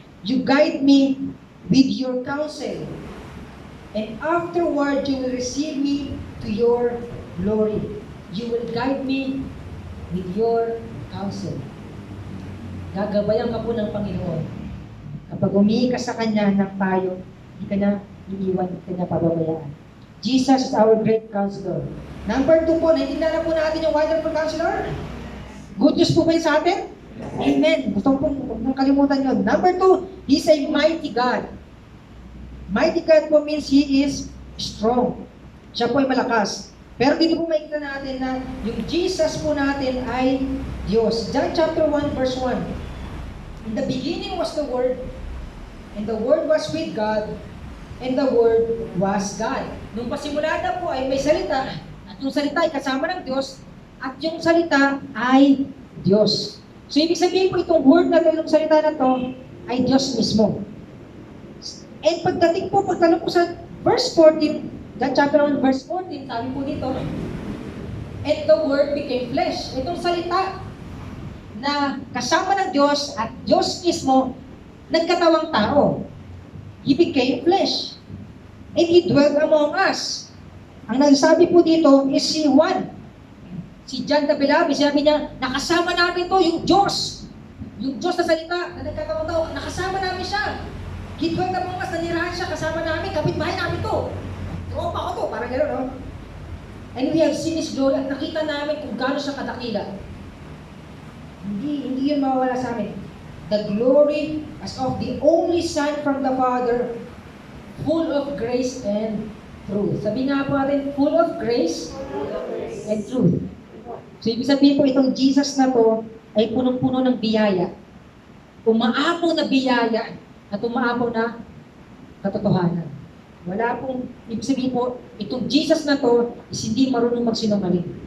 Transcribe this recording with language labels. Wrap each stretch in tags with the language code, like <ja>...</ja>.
<en>You guide me with your counsel, and afterward you will receive me to your glory. You will guide me with your counsel.</en> <tl>Gagabayan ka po ng Panginoon. Kapag humingi ka sa Kanya ng payo, hindi ka na iiwan, hindi ka na pababayaan.</tl> <en>Jesus is our great counselor.</en> <tl>Number 2 po, naintindihan na po natin yung wonderful counselor. Good news po ba yun sa atin? Amen. Gusto ko pong kalimutan yun.</tl> <en>Number 2, He's a mighty God. Mighty God po means He is strong.</en> <tl>Siya po ay malakas. Pero dito po makikita natin na yung Jesus po natin ay Diyos.</tl> <en>John chapter 1 verse 1. In the beginning was the Word, and the Word was with God, and the Word was God.</en> <tl>Nung pasimula na po ay may salita, at yung salita ay kasama ng Diyos, at yung salita ay Diyos. So ibig sabihin po itong word na ito, yung salita na to, ay Diyos mismo. And pagdating po, pagtanong po sa verse 14, John chapter 1 verse 14, sabi po dito,</tl> <en>and the Word became flesh.</en> <tl>Itong salita na kasama ng Diyos at Diyos mismo, nagkatawang tao.</tl> <en>He became flesh. And He dwelt among us.</en> <tl>Ang nagsabi po dito is si Juan. Si John the Beloved, sabi niya, nakasama namin to, yung Diyos. Yung Diyos na salita, na nagkatawang tao, nakasama namin siya.</tl> <en>He dwelt among us,</en> <tl>nanirahan siya, kasama namin, kapitbahay namin to. Tropa ko to, parang gano'n, no?</tl> <en>And we have seen His glory</en> <tl>at nakita namin kung gaano siya kadakila. Hindi yun mawawala sa amin.</tl> <en>The glory as of the only Son from the Father, full of grace and truth.</en> <tl>Sabi nga po natin,</tl> <en>full of grace and truth.</en> <tl>So ibig sabihin po itong Jesus na to ay punong-puno ng biyaya. Umaapaw na biyaya at umaapaw na katotohanan. Wala pong, ibig sabihin po, itong Jesus na to is hindi marunong magsinungaling.</tl>